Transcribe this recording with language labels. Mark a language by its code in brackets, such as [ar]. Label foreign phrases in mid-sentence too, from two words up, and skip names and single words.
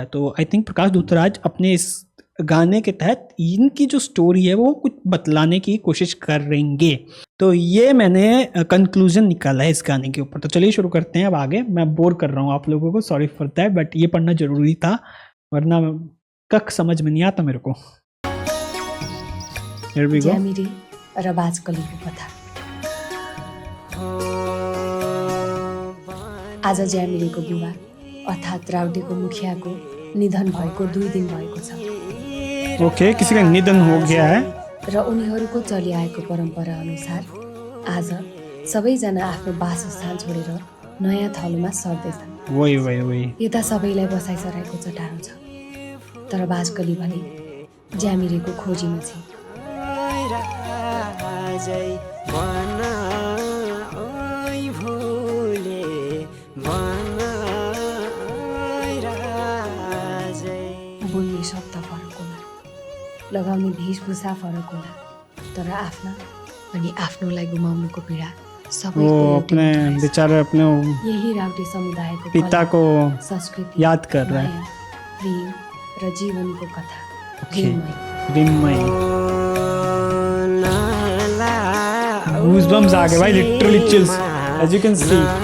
[hi] तो [en] I think [hi] प्रकाश धुतराज अपने इस गाने के तहत इनकी जो स्टोरी है वो कुछ बतलाने की कोशिश करेंगे। तो ये मैंने कंक्लूजन निकाला है इस गाने के ऊपर। तो चलिए शुरू करते हैं अब आगे। मैं बोर कर रहा हूँ आप लोगों को, [en] sorry for that, [hi] बट ये पढ़ना जरूरी था वरना कख समझ में नहीं आता मेरे को। [ne] ज्यामिरे र बाजकलीको कथा। आज ज्यामिरेको बुबा अर्थात् राउटेको मुखियाको निधन भएको 2 दिन भएको छ। [hi] ओके, किसी का निधन हो गया है [ne] र उनीहरूको चलिआएको परम्परा अनुसार आज सबैजना आफ्नो वासस्थान छोडेर नयाँ थलोमा सर्दैछन्। [hi] वही [ne] यता सबैलाई बसाइसराएको चटारो छ, तर बाजकली भने ज्यामिरेको खोजीमा छ। बोल्ने शब्द फरक होला, लगाउने वेशभूषा फरक होला, तर आफ्ना अनि आफ्नोलाई गुमाउनुको पीडा [hi] वो अपने बेचारे अपने [ne] यही राउटे समुदायको [hi] पिता को संस्कृति याद कर रहा है। [ne] प्रेम र जीवनको कथा। [hi] रिमई गूज़बम्स आ गए भाई, [en] literally chills, as you can see.